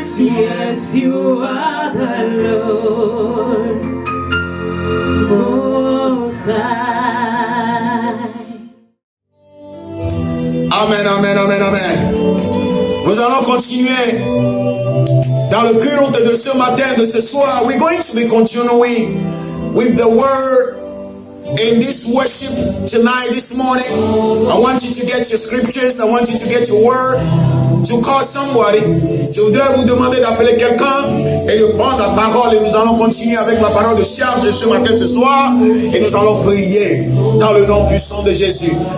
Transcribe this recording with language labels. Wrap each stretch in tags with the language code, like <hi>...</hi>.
<en>Yes, you are the Lord, Most High. Amen, amen, amen, amen.</en> <fr>Nous allons continuer dans le culte de ce matin, de ce soir.</fr> <en>We're going to be continuing with the word in this worship tonight, this morning. I want you to get your scriptures. I want you to get your word, to call somebody.</en> <fr>Je voudrais vous demander d'appeler quelqu'un et de prendre la parole. Et nous allons continuer avec la parole de charge ce matin, ce soir. Et nous allons prier dans le nom puissant de Jésus.</fr>